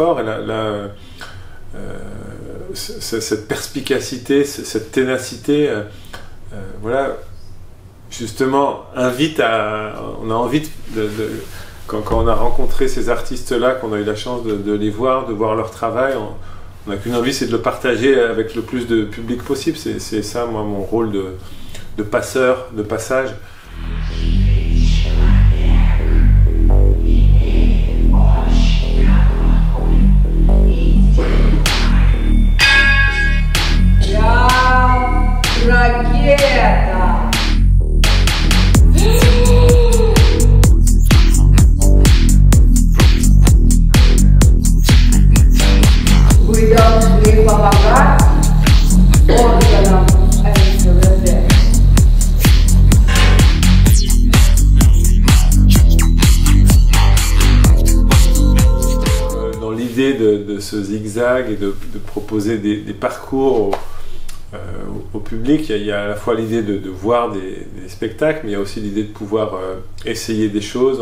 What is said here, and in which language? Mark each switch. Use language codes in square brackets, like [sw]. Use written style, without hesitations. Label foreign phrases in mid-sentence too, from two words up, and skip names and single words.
[fr] Et là, cette perspicacité, cette ténacité, voilà, justement, on a envie quand on a rencontré ces artistes-là, qu'on a eu la chance de les voir, de voir leur travail, on n'a qu'une envie, c'est de le partager avec le plus de public possible. C'est ça, moi, mon rôle de passeur, de passage. [ru] Ракета! Вы должны помогать органам НКВД. [fr] Dans l'idée de ce zigzag et de proposer des parcours au public, il y a à la fois l'idée de voir des spectacles, mais il y a aussi l'idée de pouvoir essayer des choses.